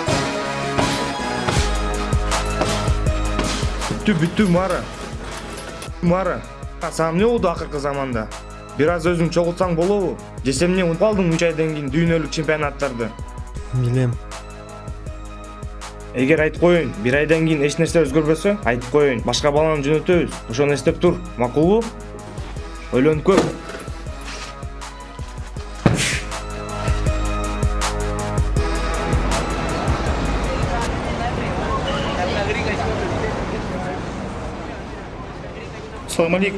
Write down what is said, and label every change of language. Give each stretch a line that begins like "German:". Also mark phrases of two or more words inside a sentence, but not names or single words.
Kyrgyz: Бүттү Мара. Мара, саған не болду акыркы заманда? Бир аз өзүң чогултсаң болобу? Же сен эмне унутуп калдың 3 айдан кийин дүйнөлүк чемпионаттарды? Билем. Эгер айтып коеюн, бир айдан кийин эч нерсе өзгөрбөсө, айтып коеюн, башка баланы жөнөтөбүз. Ошону эстеп тур, макулбу? Ойлонуп көр. Салам алейкум.